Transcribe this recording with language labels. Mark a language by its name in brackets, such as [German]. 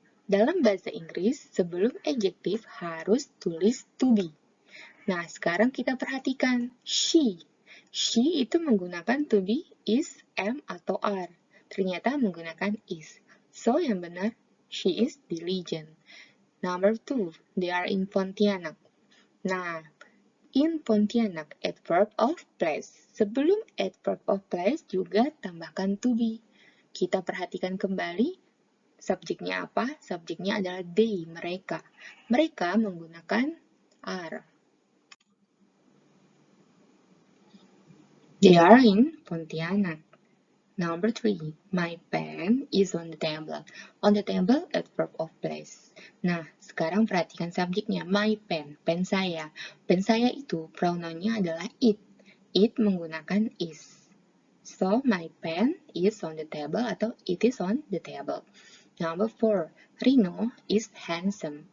[Indonesian] Dalam bahasa Inggris, sebelum adjektif harus tulis to be. Nah, sekarang kita perhatikan she. She itu menggunakan to be, is, am, atau are. Ternyata menggunakan is. [English] So, [Indonesian] yang benar, [English] she is diligent. Number 2, they are in Pontianak. Nah, in Pontianak, adverb of place. [Indonesian] Sebelum adverb of place juga tambahkan to be. Kita perhatikan kembali, subjeknya apa? Subjeknya adalah they, mereka. Mereka menggunakan are. [English] They are in Pontianak. Number 3, my pen is on the table. On the table, at verb of place. [Indonesian] Nah, sekarang perhatikan subjeknya, [English] my pen, [Indonesian] pen saya. Pen saya itu pronounnya adalah it. It menggunakan is. [English] So, my pen is on the table atau it is on the table. Number 4, Rino is handsome.